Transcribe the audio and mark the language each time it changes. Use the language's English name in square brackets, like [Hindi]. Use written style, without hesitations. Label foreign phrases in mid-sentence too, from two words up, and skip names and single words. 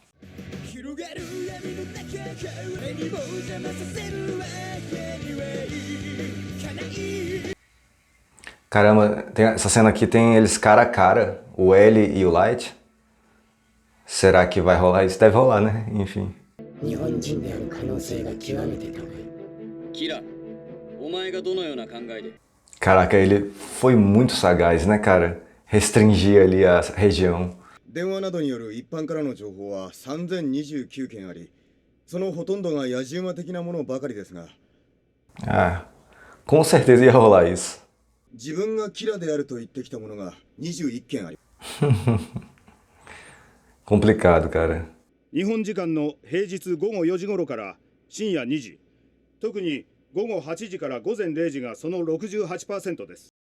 [Portuguese] Caramba, essa cena aqui tem eles cara a cara, o L e o Light. Será que vai rolar? Isso deve rolar, né? Enfim. Caraca, ele foi muito sagaz, né, cara? Restringir ali a região. [Japanese] 電話などによる一般からの情報は3029件あり、そのほとんどが野じ馬的なものばかりですが、 [Portuguese] Ah, com certeza ia rolar isso. [Japanese] 自分がキラであると言ってきたものが21件あり、 [Portuguese] Complicado, cara. [Japanese] 日本時間の平日午後4時頃から深夜2時、特に午後8時から午前0時がその68%です。